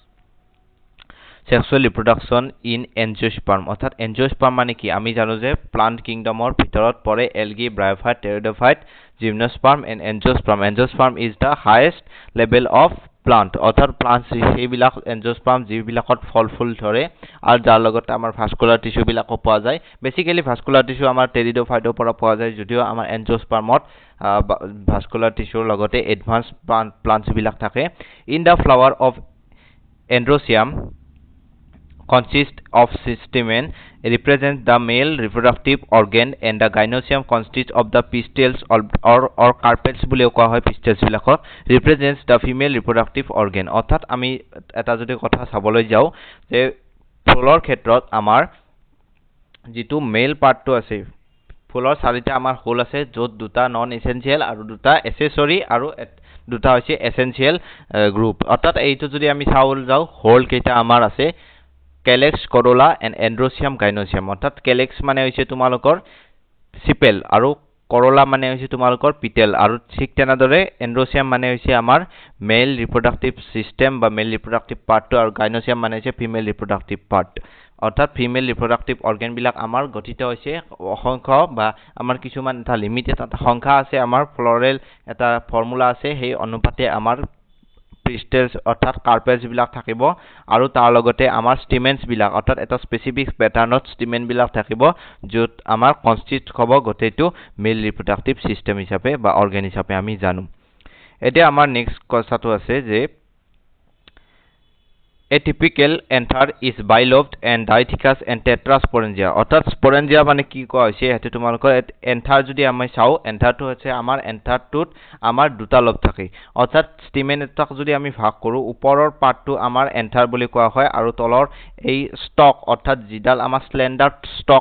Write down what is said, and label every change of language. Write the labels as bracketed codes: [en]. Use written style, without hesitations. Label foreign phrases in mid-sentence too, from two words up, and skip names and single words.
[en] sexual reproduction in angiosperm [as] অৰ্থাৎ এনজিওস্পাৰ্ম মানে কি আমি জানো যে প্লান্ট কিংডমৰ ভিতৰত পৰে [en] algae bryophyte pteridophyte gymnosperm and angiosperm angiosperm is the highest level of plant [as] অৰ্থাৎ প্লান্ট সেইবিলাক এনজিওস্পাৰ্ম যিবিলাকত ফল ফুল ধৰে আৰু যাৰ লগতে আমাৰ [en] vascular tissue [as] বিলাকো পোৱা যায় [en] basically vascular tissue [as] আমাৰ টেৰিডোফাইটৰ পৰা পোৱা যায় যদিও আমাৰ এনজিওস্পাৰ্মত [en] vascular tissue [as] লগতে [en] advance plants [as] বিলাক থাকে [en] in the flower of androecium consists of stamen represents the male reproductive organ and the gynosium consists of the pistils or carpels [as] বুলি কোৱা হয় [en] pistils বিলাকক represents the female reproductive organ [as] অৰ্থাৎ আমি এটা যদি কথা চাবলৈ যাও যে ফুলৰ ক্ষেত্ৰত আমাৰ যেটো [en] male part [as] আছে ফুলৰ চাৰিটা আমাৰ হোল আছে যত দুটা [en] non essential [as] আৰু দুটা এসেসৰি আৰু দুটা হৈছে [en] essential group [as] অৰ্থাৎ এইটো যদি আমি চাউল যাও হোল কেইটা আমাৰ আছে [en] Calyx, corolla and androcium gynosium [as] অর্থাৎ calyx মানে হৈছে তোমালোকৰ সিপেল আৰু corolla মানে হৈছে তোমালোকৰ পিটেল আৰু ঠিক তেনেদৰে androcium মানে হৈছে আমাৰ [en] male reproductive system [as] বা [en] male reproductive part [as] আৰু gynosium মানে হৈছে [en] female reproductive part [as] অৰ্থাৎ [en] female reproductive organ [as] বিলাক আমাৰ গঠিত হৈছে অসংখ্য বা আমাৰ কিছুমান এটা লিমিটেড সংখ্যা আছে আমাৰ ফ্লোৰেল এটা ফৰ্মুলা আছে সেই অনুপাতে আমাৰ পিস্টেলস অৰ্থাৎ কাৰ্পেলস বিলাক থাকিব আৰু তাৰ লগতে আমাৰ স্টিমেন্স বিলাক অৰ্থাৎ এটা [en] specific pattern [as] স্টিমেন বিলাক থাকিব যত আমাৰ কনস্টিট হ'ব গটেটো [en] male reproductive system [as] হিচাপে বা অৰ্গান হিচাপে আমি জানো এতিয়া আমাৰ নেক্সট কথাটো আছে যে [en] A typical anther is bilobed and diathecous and tetrasporangia [as] অর্থাৎ স্পোরেঞ্জিয়া মানে কি কোৱা হৈছে এতে তোমালোকৰ এন্থাৰ যদি আমি চাও এন্থাৰটো হৈছে আমাৰ এন্থাৰটোত আমাৰ দুটা লব থাকে অৰ্থাৎ স্টিমেন এটাক যদি আমি ভাগ কৰো ওপৰৰ পাৰ্টটো আমাৰ এন্থাৰ বুলি কোৱা হয় আৰু তলৰ এই ষ্টক অৰ্থাৎ জিডাল আমাৰ [en] slender stalk